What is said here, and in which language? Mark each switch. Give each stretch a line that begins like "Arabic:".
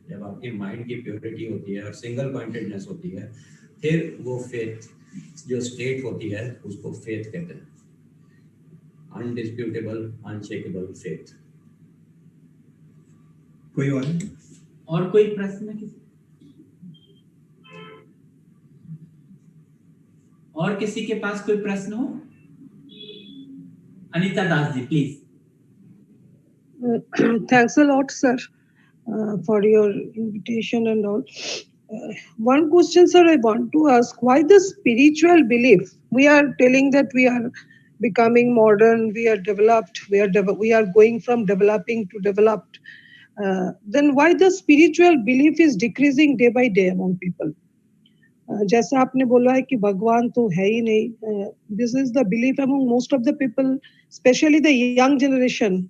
Hindi: जब आपकी माइंड की प्योरिटी होती है और सिंगल पॉइंटेडनेस होती है, फिर वो फेथ जो स्टेट होती है उसको फेथ कहते हैं, अनडिस्प्यूटेबल अनशेकेबल फेथ। कोई और कोई प्रश्न है और किसी के पास कोई प्रश्न हो? Anita Das ji please.
English: Thanks a lot, sir, for your invitation and all. One question, sir, I want to ask: why the spiritual belief? We are telling that we are becoming modern, we are developed, we are going from developing to developed. Then why the spiritual belief is decreasing day by day among people?
Hindi: जैसा आपने बोला है कि भगवान तो है ही नहीं,
English: This is the belief among most of the people, specially the young generation.